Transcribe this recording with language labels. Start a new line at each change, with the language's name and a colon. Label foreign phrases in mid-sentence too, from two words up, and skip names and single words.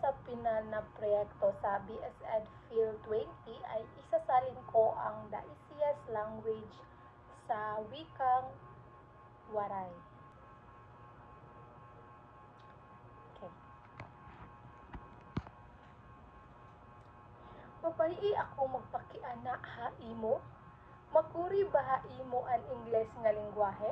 Filipino: final na proyekto sa BSED Field 20 ay isasalin ko ang The Easiest Language sa wikang Waray. Okay.
Waray: Mapalii ako magpakiana haimo, makuri ba haimo ang Ingles nga lengguwahe?